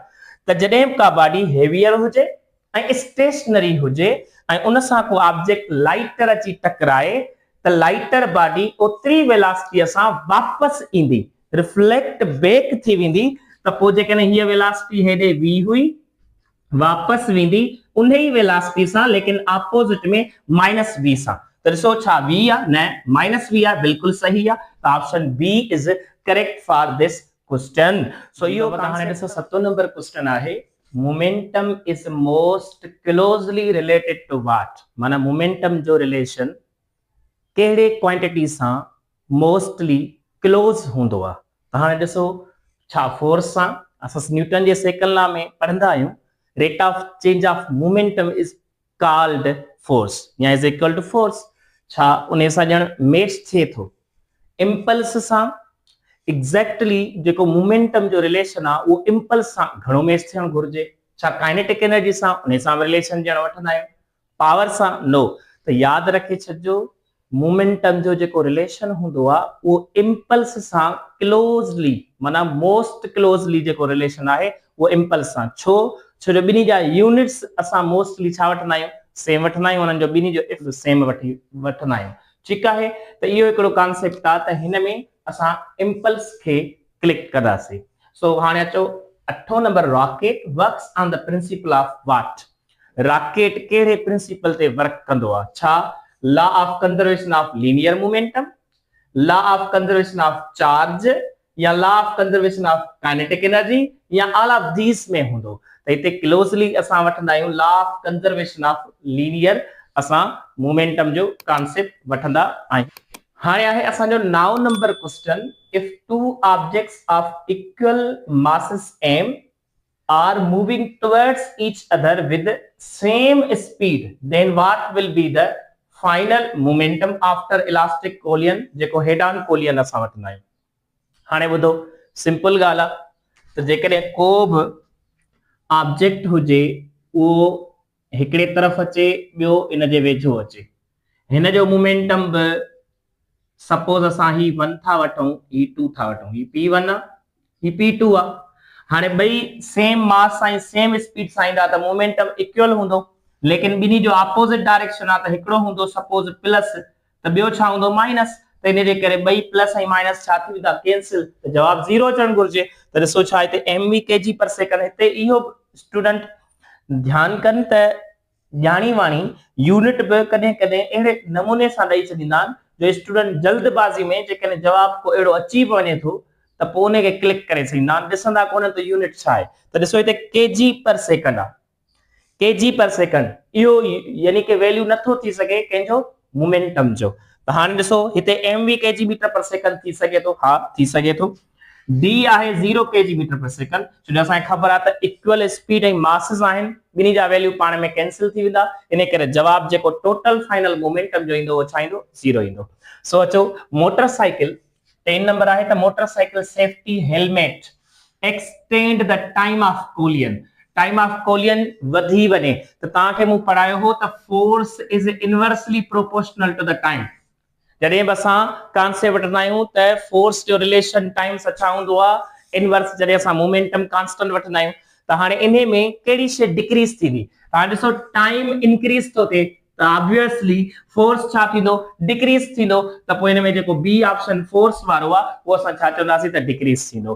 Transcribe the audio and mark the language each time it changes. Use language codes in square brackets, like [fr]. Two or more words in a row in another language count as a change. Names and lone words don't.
[sd] त जॾहिं का [en] body heavier [sd] हुजे ऐं स्टेशनरी हुजे ऐं उन सां को [en] object lighter [sd] अची टकराए, त [en] lighter body [sd] ओतिरी वेलोसिटीअ सां वापस ईंदी, [en] reflect back [sd] थी वेंदी। त पोइ जेकॾहिं हीअ वेलोसिटी हेॾे वी हुई, वापस वेंदी उन ई वेलोसिटी सां, लेकिन ऑपोजिट में [en] minus v [sd] सां। त त ॾिसो छा v आ न [en] minus v [sd] आहे बिल्कुलु सही आहे त [en] option B is correct for this question [sd] सो इहो हाणे ॾिसो 7 [en] number question [sd] आहे [en] momentum is most closely related to what [sd] माना मोमेंटम जो रिलेशन कहिड़े क्वांटिटी सां [en] mostly close [sd] हूंदो आहे त हाणे ॾिसो छा फोर्स सां असां न्यूटन जे [en] second law [sd] में पढ़ंदा आहियूं [en] rate of change of momentum is called force [sd] या [en] is equal to force [sd] छा उन सां ॼण मैच थिए थो इम्पल्स सां एग्जैक्टली जेको मोमेंटम जो रिलेशन आहे उहो इम्पल्स सां घणो मैच थियणु घुर्जे छा [en] kinetic energy [sd] सां उन सां रिलेशन ॼण वठंदा आहियूं पावर सां नो त यादि रखे छॾिजो मोमेंटम जो जेको रिलेशन हूंदो आहे उहो इम्पल्स सां क्लोजली माना [en] most closely [sd] जेको रिलेशन आहे उहो इम्पल्स सां छो जो ॿिन्ही जा यूनिट्स असां मोस्टली छा वठंदा आहियूं सेम वठंदा आहियूं उन्हनि जो ॿिन्ही जो [en] if same [sd] वठंदा आहियूं ठीकु आहे त इहो हिकिड़ो कॉन्सेप्ट आहे त हिन में असां इम्पल्स खे क्लिक कंदासीं सो हाणे अचो 8 नंबर [en] rocket works on the principle of what [sd] रॉकेट कहिड़े प्रिंसिपल ते वर्क कंदो आहे छा [en] law of conservation of linear momentum law of conservation of charge [sd] या [en] law of conservation of kinetic energy [sd] या [en] all of these [sd] में हूंदो त हिते क्लोजली असां वठंदा आहियूं [en] law of conservation of linear [sd] असां मोमेंटम जो कॉन्सेप्ट वठंदा आहियूं हाणे आहे असांजो 9 [en] number question if two objects of equal masses m are moving towards each other with same speed then what will be the final momentum after elastic collision [sd] जेको [en] head on collision [sd] असां वठंदा आहियूं हाणे ॿुधो सिंपल ॻाल्हि आहे त जेकॾहिं को बि ऑब्जेक्ट हुजे उहो हिकिड़े तरफ़ अचे ॿियो इन जे वेझो अचे हिन जो मोमेंटम बि सपोज असां ही 1 था वठूं ही 2 था वठूं ही p1 आहे ही p2 आहे हाणे ॿई [en] same mass [sd] सां [en] same speed [sd] सां ईंदा त मोमेंटम इक्वल हूंदो लेकिन ॿिन्ही जो [en] opposite direction [sd] आहे त हिकिड़ो हूंदो [en] suppose plus [sd] त ॿियो छा हूंदो माइनस त इन जे करे ॿई प्लस ऐं माइनस छा थी वेंदा कैंसिल त जवाब 0 अचणु घुर्जे त ॾिसो छा हिते mv kg पर सेकंड हिते इहो स्टूडेंट ध्यानु कनि त ॼाणी वाणी यूनिट बि कॾहिं कॾहिं अहिड़े नमूने सां ॾेई छॾींदा आहिनि जो स्टूडेंट जल्दबाज़ी में जेकॾहिं जवाब को अहिड़ो अची वञे थो त पोइ उनखे क्लिक करे छॾींदा आहिनि ॾिसंदा कोन त यूनिट छा आहे त ॾिसो हिते kg पर सेकंड आहे kg पर सेकंड इहो यानी कि वैल्यू नथो थी सघे कंहिंजो मोमेंटम जो त हाणे ॾिसो हिते mv kg मीटर पर सेकंड थी सघे थो हा थी सघे थो d आहे 0 kg मीटर पर सेकंड छो असांखे ख़बर आहे त [en] equal speed [sd] ऐं मासेस आहिनि ॿिन्ही जा वैल्यू पाण में कैंसिल थी वेंदा इन करे जवाब जेको [en] total final momentum [sd] जो ईंदो उहो छा ईंदो 0 ईंदो सो अचो मोटरसाइकिल 10 नंबर आहे त [en] motorcycle safety helmet extend the time of [sd] कोलियन वधी वञे त तव्हांखे मूं पढ़ायो हो त [en] force is inversely proportional to the time [sd] जॾहिं बि असां कॉन्सेप्ट वठंदा आहियूं त फोर्स जो रिलेशन टाइम सां छा हूंदो आहे इनवर्स जॾहिं असां [en] momentum constant [sd] वठंदा आहियूं त हाणे इन में कहिड़ी शइ डिक्रीज थींदी हाणे ॾिसो [en] time increase [sd] थो थिए त [en] obviously force [sd] छा थींदो डिक्रीज थींदो त पोइ इन में जेको बी [en] option force [sd] वारो आहे उहो असां छा चवंदासीं त डिक्रीज थींदो